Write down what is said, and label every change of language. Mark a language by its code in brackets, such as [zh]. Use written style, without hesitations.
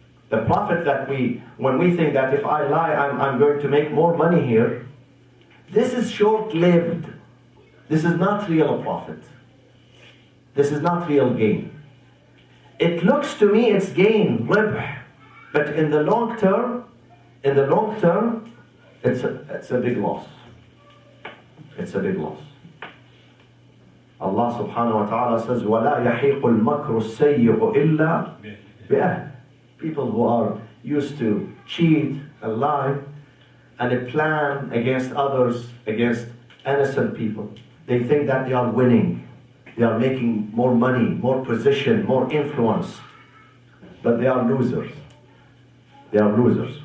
[en] The profit that when we think that if I lie, I'm going to make more money here, this is short-lived. This is not real profit. This is not real gain. It looks to me it's gain, ribh, but in the long term, it's a big loss. It's a big loss. Allah subhanahu wa ta'ala says, [ar] وَلَا يَحِيقُ الْمَكْرُ السَّيِّئُ إِلَّا بِأَهْلِ. [en] People who are used to cheat and lie and plan against others, against innocent people, they think that they are winning. They are making more money, more position, more influence. But they are losers. They are losers.